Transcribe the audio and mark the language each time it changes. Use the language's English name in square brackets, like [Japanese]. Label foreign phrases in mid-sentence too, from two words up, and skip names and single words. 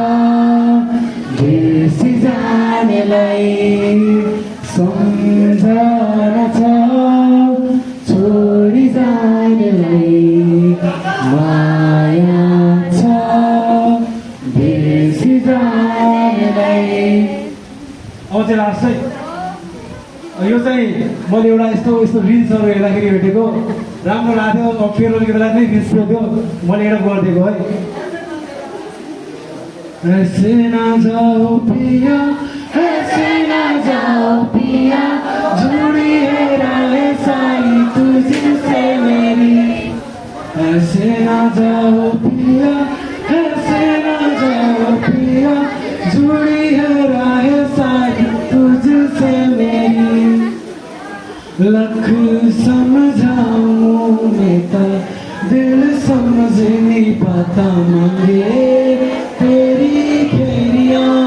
[Nepali] बिर्सी जानेलाई सम्झना छ छोडी जानेलाई माया छ बिर्सी जानेलाई। अब चाहिँ लास्ट है यो चाहिँ मैले एउटा यस्तो रिल्सहरू हेर्दाखेरि भेटेको राम्रो लाग्थ्यो पेरोलको बेला नै रिल्स थियो मैले एउटा गरिदिएको है [Hindi] ऐसे ना जाओ पिया ऐसे ना जाओ पिया जुड़ी है राहें सारी तुझसे मेरी ऐसे ना जाओ पिया ऐसे ना जाओ पिया जुड़ी है राहें सारी तुझसे मेरी लख समझाऊं मैं तो दिल समझ नहीं पाता मांगे तेरी खेरिया